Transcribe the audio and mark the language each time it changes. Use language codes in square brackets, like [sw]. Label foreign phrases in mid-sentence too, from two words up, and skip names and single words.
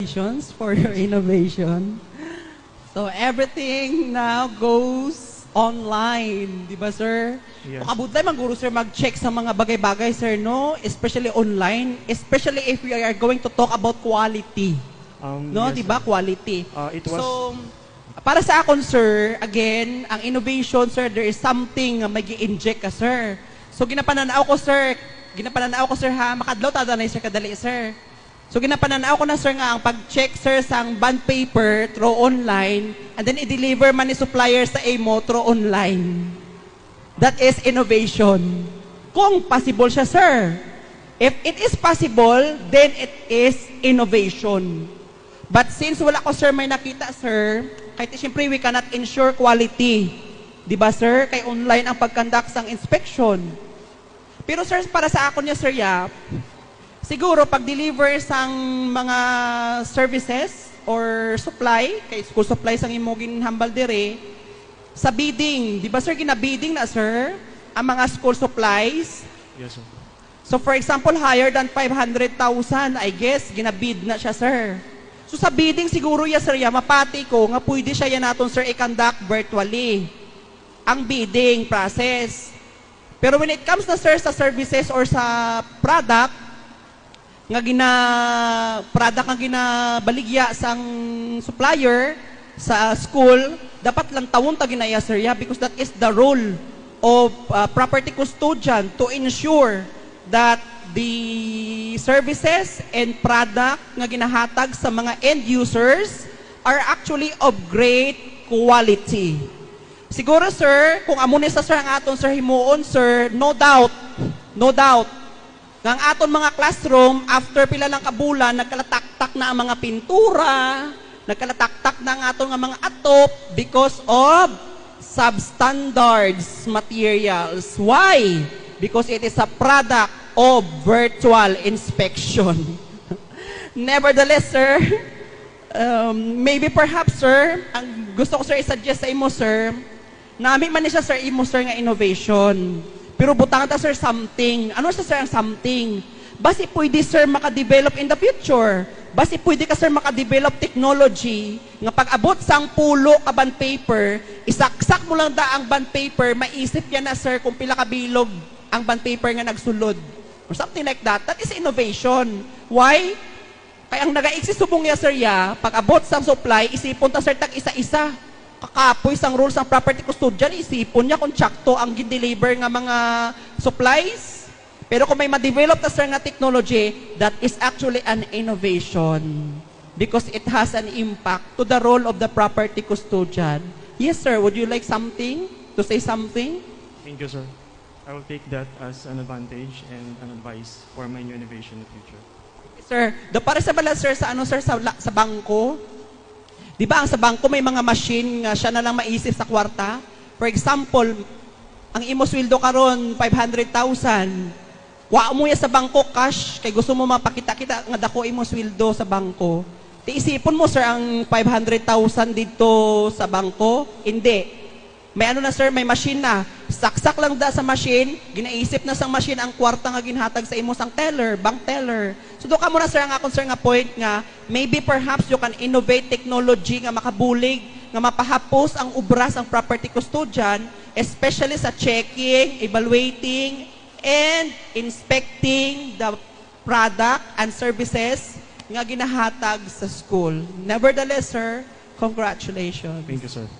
[en] Congratulations for your innovation. So everything now goes online, [tl] di ba sir? [en] Yes. [hil] Makabudlay man guro sir mag-check sa mga bagay-bagay sir, no? [en] Especially online, especially if we are going to talk about quality. No, Yes, [tl] di ba? [en] sir. Quality. It was So, [hil] para sa akon sir, again, ang innovation sir, [en] there is something [hil] may gi-inject ka [en] sir. [hil] So ginapananaw ko sir ha, makadlaw tada na sir kadali sir. So ginapananaw ko na sir nga ang pag-check sir sang [en] bond paper through online and then [hil] i-deliver man ni supplier sa imo [en] through online. That is innovation. [hil] Kung possible siya sir. [en] If it is possible, then it is innovation. [hil] But since wala ko sir may nakita sir, kahit siyempre [en] we cannot ensure quality. [tl] Di ba sir? [hil] Kay online ang pag-conduct sang inspection. Pero sir, para sa ako niya sir Yap, siguro pag-deliver sang mga [en] services or supply, [hil] kay [en] school supply [hil] sang imong ginhambal dire, sa bidding, [tl] di ba [hil] sir, gina-bidding na sir, ang mga [en] school supplies. yes, sir. So for example, higher than 500,000, I guess, [hil] ginabid na siya sir. So sa bidding siguro ya sir, ya, mapati ko nga pwede siya yan natin sir i-conduct virtually ang [en] bidding process. [hil] Pero [en] when it comes [hil] na sir sa services or sa product nga ginabaligya sang supplier sa school, dapat lang tawon ta ginaya sir ya, [en] because that is the role of property custodian to ensure that the services and product [hil] nga ginahatag sa mga [en] end users are actually of great quality. [hil] Siguro sir, kung amo ni sa sir ang aton sir himuon sir, [en] no doubt, [hil] nga ang aton mga classroom, after pila lang kabulan, nagkalataktak na ang mga pintura, nagkalataktak na ang aton nga mga atop [en] because of substandards materials. Why? Because it is a product of virtual inspection. Nevertheless, sir, maybe perhaps, [hil] sir, ang gusto ko, sir, i-suggest sa imo, sir, nami man ni siya, sir, imo, sir, nga innovation. Pero butang ta, sir, something. Ano siya, sir, ang something? Basi pwede, sir, makadevelop [en] in the future. [hil] Basi pwede ka, sir, makadevelop technology nga pag-abot sang pulo ka [en] bond paper, [hil] isaksak mo lang da ang [en] bond paper, [hil] maisip yan na, sir, kung pila ka bilog ang [en] bond paper [hil] nga nagsulod. [en] Or something like that. That is innovation. Why? [hil] Kaya ang nag-exist subong niya, sir, ya, pag-abot sang supply, isipon ta, sir, tag isa-isa. Kakapoy sang rules ng [en] property custodian, [hil] isipon niya kung tsakto ang gin-deliver nga mga supplies. Pero kung may ma-develop na, sir, nga technology, [en] that is actually an innovation. Because it has an impact to the role of the property custodian. Yes, sir. Would you like something? To say something? Thank you, sir. I will take that as an advantage and an advice for my new innovation in the future. [hil] Sir, para sa bala, sir, sa ano, sir, sa bangko, di ba ang sa bangko may mga machine nga siya na lang maisip sa kwarta? [en] For example, [hil] ang imo sweldo karon 500,000. Wa mo ya sa bangko cash kay gusto mo mapakita-kita nga dako imo sweldo sa bangko. Ti isipon mo, sir, ang 500,000 dito sa bangko? [tl] Hindi. [hil] May ano na, sir, may machine na. Saksak lang da sa machine, ginaisip na sang machine ang kwarta nga ginhatag sa imo sang teller, [en] bank teller. [hil] So do ka muna, sir, ang akong, sir, nga point nga, [en] maybe perhaps you can innovate technology [hil] nga makabulig, nga mapahapos ang ubras ang [en] property custodian, especially sa checking, evaluating, and inspecting the product and services [hil] nga ginahatag sa [en] school. Nevertheless, sir, congratulations. Thank you, sir.